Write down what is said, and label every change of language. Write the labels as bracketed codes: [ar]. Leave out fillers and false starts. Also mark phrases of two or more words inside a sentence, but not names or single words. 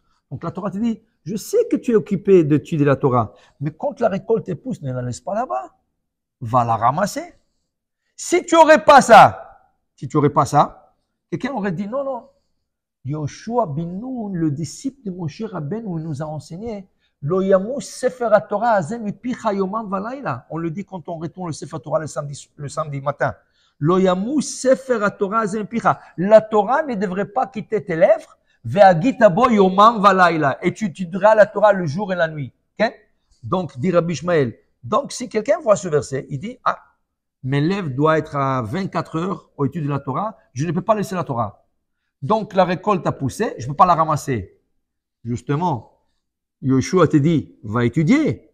[fr] Donc la Torah te dit, je sais que tu es occupé d'étudier la Torah, mais quand la récolte pousse, ne la laisse pas là-bas, va la ramasser. Si tu n'aurais pas ça, quelqu'un aurait dit, non, Yoshua bin Nun, le disciple de Moshe Rabbeinu, nous a enseigné, [he] לא ימוש ספר תורה הזה מפיך יומם ולילה. [fr] On le dit quand on retourne le [he] ספר תורה [fr] le samedi matin. [he] לא ימוש ספר תורה הזה מפיך. [fr] La Torah ne devrait pas quitter tes lèvres. [he] והגית בו יומם ולילה. [fr] Et tu étudieras la Torah le jour et la nuit. Okay? Donc, dit Rabbi Ishmael. Donc, si quelqu'un voit ce verset, il dit, mes lèvres doivent être à 24 heures au étude de la Torah. Je ne peux pas laisser la Torah. Donc, la récolte a poussé, je ne peux pas la ramasser. Justement, Yoshua te dit, va étudier.